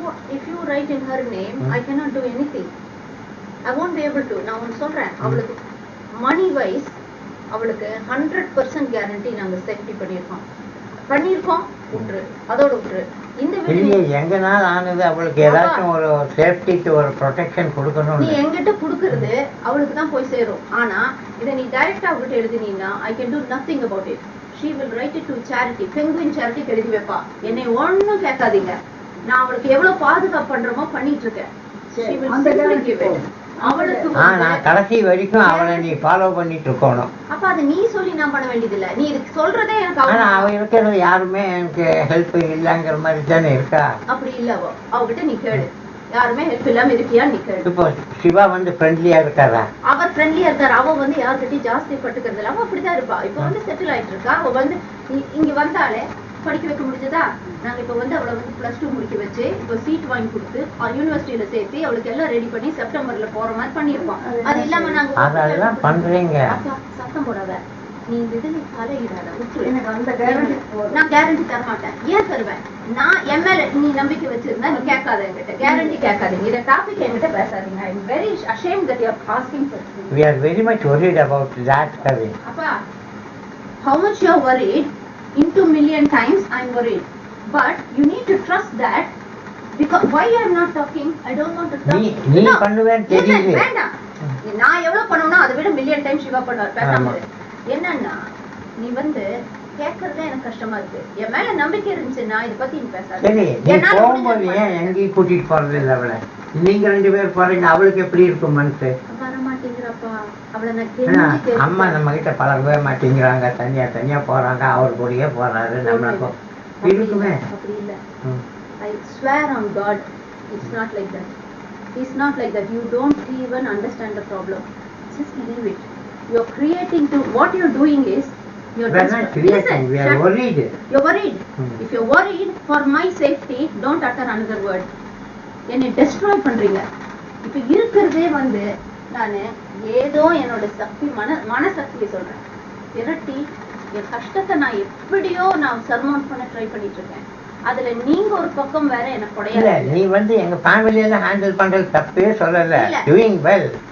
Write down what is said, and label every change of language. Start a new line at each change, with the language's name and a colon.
English: If you write in her name, I cannot do anything. I won't be able to.
Tamil: நான் உனக்கு சொல்றேன். அவளுக்கு மணி wise அவளுக்கு 100% guarantee நாங்க சேஃப்டி பண்ணியிருக்கோம். விட்டுரு. அதோட விட்டுரு. இந்த வீடியோ எங்கனால ஆனது அவளுக்கு ஏதாச்சும் ஒரு சேஃப்டிக்கு ஒரு ப்ரொடெக்ஷன் கொடுக்கணும். நீ எங்கிட்ட கொடுக்கறது அவளுக்கு தான் போய் சேரும். ஆனா இதை நீ டைரக்டா அவகிட்ட எழுதினீங்கன்னா
English: I can do nothing about it. She will write it to charity. Penguin charity
Tamil: எழுதி வைப்பா. என்னை ஒன்னும் கேட்காதீங்க. நான் அவளுக்கு எவ்வளவு பாதுகாப்பு பண்றோமோ பண்ணிட்டு இருக்கேன். நான் கடைசி வரைக்கும் அவளை நீ ஃபாலோ பண்ணிட்டு இருக்கணும். அப்ப அதை நீ சொல்லி நான் பண்ண வேண்டியது இல்ல. நீ இதுக்கு சொல்றதே எனக்கு ஆனா அவ இருக்கிறது யாருமே எனக்கு ஹெல்ப் இல்லங்கிற மாதிரி தானே இருக்கா. அப்படி இல்ல அவகிட்ட நீ கேளு. யாருமே ஹெல்ப் இல்லாம இருக்கியா நீ கேளு. இப்போ சிவா வந்து ஃப்ரெண்ட்லியா இருக்காரா? அவர் ஃப்ரெண்ட்லியா இருக்காரு. அவ வந்து யார்கிட்டயும் ஜாஸ்தி பட்டுக்கிறது இல்ல. அவ அப்படிதான் இருப்பா. இப்ப வந்து செட்டில் ஆயிட்டு இருக்கா. அவ வந்து இங்க வந்தாலே படிக்க வைக்க முடிஞ்சதா? நாங்க இப்ப வந்து அவளை வந்து +2 முடிக்க வச்சு இப்ப சீட் வாங்கி கொடுத்து யூனிவர்சிட்டியில சேர்த்து அவளுக்கு எல்லாம் ரெடி பண்ணி செப்டம்பர்ல போற மாதிரி பண்ணிருக்கோம். அது இல்லாம நாங்க அதெல்லாம் பண்றீங்க. சத்தம் போடாத. நீ இந்த இதுல தலையிடாத விட்டுரு. எனக்கு அந்த கேரண்டி நான் கேரண்டி தர மாட்டேன். ஏன் தருவேன்? நான் என் மேல நீ நம்பிக்கை வச்சிருந்தா நீ கேட்காத என்கிட்ட. கேரண்டி கேட்காதீங்க. இந்த டாபிக் என்கிட்ட பேசாதீங்க.
English: I am very ashamed that you are asking for this. We are very much worried about that, Kavi. அப்பா, how much you are worried into million times I am worried. But you need to trust that. Because why you are not talking? I don't want to talk.
Tamil: நீ பண்ணுவேன்னு தெரியுது. வேண்டாம். நான் எவ்வளவு பண்ணுவேனோ அதை விட million time Siva பண்ணுவார். பேசாம என்னன்னா நீ வந்து கேட்கறதே எனக்கு கஷ்டமா இருக்கு. என் மேல நம்பிக்கை இருந்துச்சுன்னா இதை பத்தி நீ பேசாத. சரி, நீ போகும்போது ஏன் எங்கேயும் கூட்டிட்டு போறது இல்லை அவளை? நீங்க 2 பேர் போறீங்க, அவளுக்கு எப்படி இருக்கும் மனசு? வர மாட்டேங்கிறப்பா. அவளை நான் அம்மா நம்ம கிட்ட பழகவே மாட்டேங்கிறாங்க, தனியா தனியா போறாங்க, அவர் கூடயே போறாரு, நம்மளுக்கும் இருக்குமே. அப்படி இல்ல.
English: I swear on God, it's not like that. It's not like that. You don't even understand the problem. Just leave it. You're creating to what you're doing is you're not creating. We are worried. You're worried. If you're worried for my safety, don't utter another word.
Tamil: என்னை destroy பண்றீங்க. இப்ப இருக்கிறதே வந்து நானு ஏதோ என்னோட சக்தி மனசக்தியை சொல்றேன். திரட்டி என் கஷ்டத்தை நான் எப்படியோ நான் சர்மவுண்ட் பண்ண ட்ரை பண்ணிட்டு இருக்கேன். அதுல நீங்க ஒரு பக்கம் வேற எனக்கு கொடையல. நீ வந்து எங்க ஃபேமிலியில ஹேண்டில் பண்றது தப்பே சொல்லல.
English: doing well.